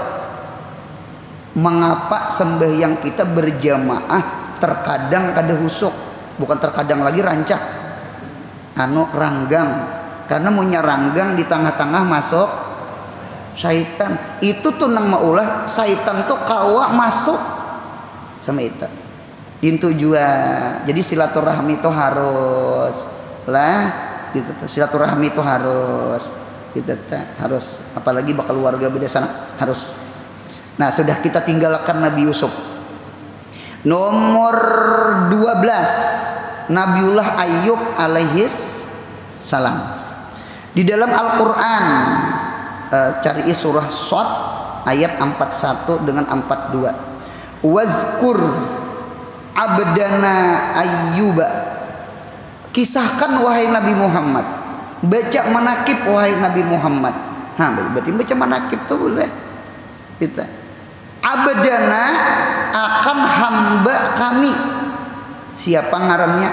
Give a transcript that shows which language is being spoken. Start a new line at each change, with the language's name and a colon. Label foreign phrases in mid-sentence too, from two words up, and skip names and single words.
Banjar: Mengapa sembahyang kita berjamaah terkadang kada khusyuk? Bukan terkadang lagi rancak. Ranggang. Karena punya ranggang di tengah-tengah masuk syaitan. Itu tuh nang maulah syaitan tuh kawa masuk sama itu. Dintu jua. Jadi silaturahmi itu harus lah gitu. Silaturahmi itu harus gitu harus, apalagi bakal keluarga beda sana harus. Nah, sudah kita tinggalkan Nabi Yusuf. Nomor 12 Nabiullah Ayub
Arabic: عليه السلام.
Banjar: Di dalam Al-Quran cari surah Shad ayat 41 dengan 42.
Arabic: واذكر عبدنا أيوب.
Banjar: Kisahkan wahai Nabi Muhammad. Baca manakib wahai Nabi Muhammad. Berarti baca manakib tuh boleh. Kita abdana akan hamba kami. Siapa ngarannya?